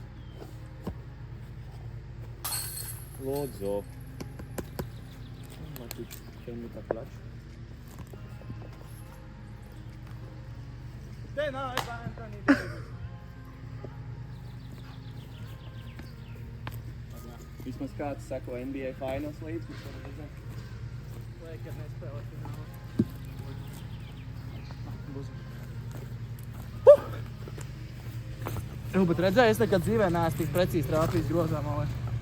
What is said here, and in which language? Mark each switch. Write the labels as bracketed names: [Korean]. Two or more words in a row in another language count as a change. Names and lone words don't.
[Latvian] Lūdzu. [English] Can with the clutch. Then Anthony Davis. [Latvian] Vismaz kāds sako NBA finals līdz, mēs varam redzēt. Lakers nespēlē finālā. Bet redzēju, es nekad dzīvē neesmu tik precīzi trāpījis grozā, man liekas.